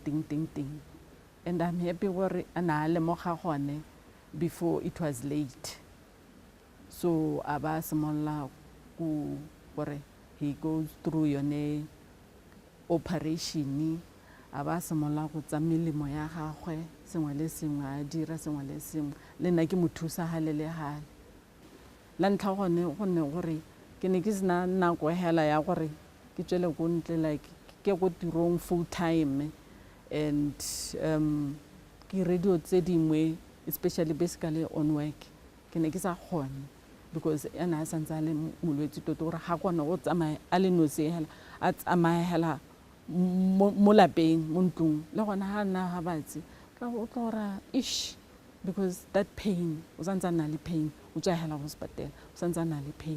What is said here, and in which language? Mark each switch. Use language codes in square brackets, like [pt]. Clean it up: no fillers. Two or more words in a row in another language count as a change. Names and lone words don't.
[en] And I'm happy [tn] gore a na le lemoga gone [en] before it was late. [tn] So a ba simolola go gore [en] he goes through [tn] yone operation, a ba simolola go tsa melemo ya gagwe, sengwe le sengwe a dira sengwe le sengwe, le nna ke mo thusa hale le hale. La ntlha gone gore ke ne ke sena nako hela ya gore ke tswele go ntle, like ke go tirong [en] full time, [tn] and ke radio tse dingwe, [en] especially basically on work [tn] ke ne ke sa kgone because ena a santse a le molwetse tota gore ga kgona go tsamaya a le nosi hela, a tsamaya hela mo lapeng mo ntlong. Le gona ha nna ha batse ka go tla gore ish, [en] because that pain [tn] o santse a na le pain, o tswa hela hospital o santse a na le pain.